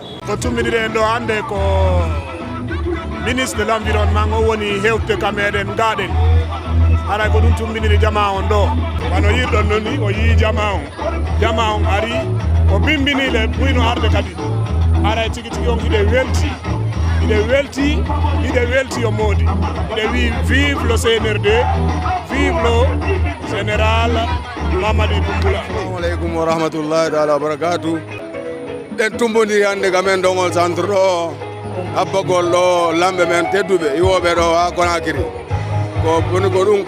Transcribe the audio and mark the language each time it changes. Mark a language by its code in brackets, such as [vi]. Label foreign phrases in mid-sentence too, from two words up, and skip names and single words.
[ff] ko tumminiɗe ɗo hande ko [fr] ministre de l'environnement [ff] o woni hewtude ka meɗen gaɗen haray ko ɗum tumminiɗe jama on ɗo wano yirɗon noon ni o yii jama on ari o bimbiniɗe ɓuyno arde kadi haray tigui tigui on hiɗe welti o moodi hiɗe wi [fr] vive le CNRD, vive le général Mamadi Doumbouya. [ar] السلام عليكم ورحمة الله تعالى وبركاته. [ff] ɗen tumbodiri hannde ga men dongol centre ɗo abbagol ɗo lamɓe men tedduɓe iwoɓe ɗo ha Conakry ko woni ko ɗum